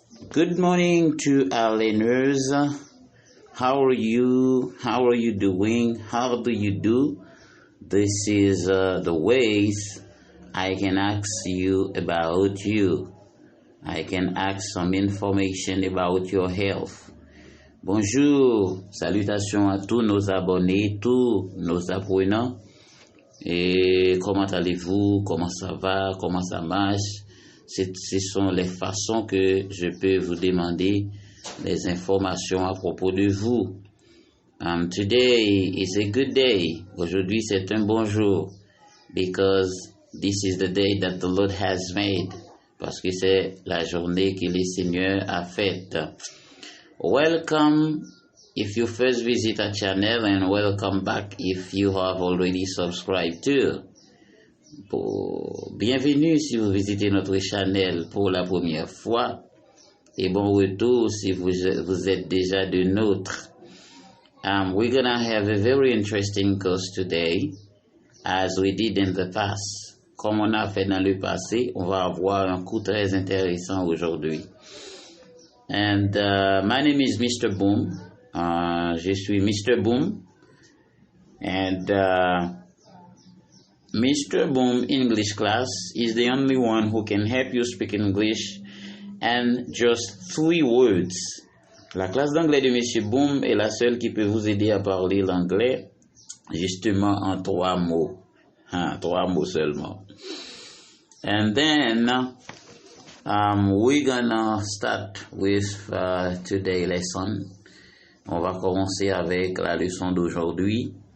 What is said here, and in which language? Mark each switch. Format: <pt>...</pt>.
<en>Good morning to our learners. How are you? How are you doing? How do you do? This is the ways I can ask you about you. I can ask some information about your health.</en> <fr>Bonjour, salutations à tous nos abonnés, tous nos apprenants. Et comment allez-vous? Comment ça va? Comment ça marche? Ce sont les façons que je peux vous demander des informations à propos de vous.</fr> <en>Today is a good day.</en> <fr>Aujourd'hui, c'est un bon jour.</fr> <en>Because this is the day that the Lord has made.</en> <fr>Parce que c'est la journée que le Seigneur a faite.</fr> <en>Welcome if you first visit our channel and welcome back if you have already subscribed to.</en> <fr>Bienvenue si vous visitez notre channel pour la première fois et bon retour si vous êtes déjà de nôtres.</fr> <en>We're gonna have a very interesting course today as we did in the past.</en> <fr>Comme on a fait dans le passé, on va avoir un cours très intéressant aujourd'hui.</fr> <en>And my name is Mr. Boom.</en> <fr>Je suis Mr. Boom.</fr> <en>And Mr. Boom English class is the only one who can help you speak English and just 3 words.</en> <fr>La classe d'anglais de Monsieur Boom est la seule qui peut vous aider à parler l'anglais justement en 3 mots. 3 mots seulement.</fr> <en>And then we're gonna start with today's lesson.</en> <fr>On va commencer avec la leçon d'aujourd'hui.</fr>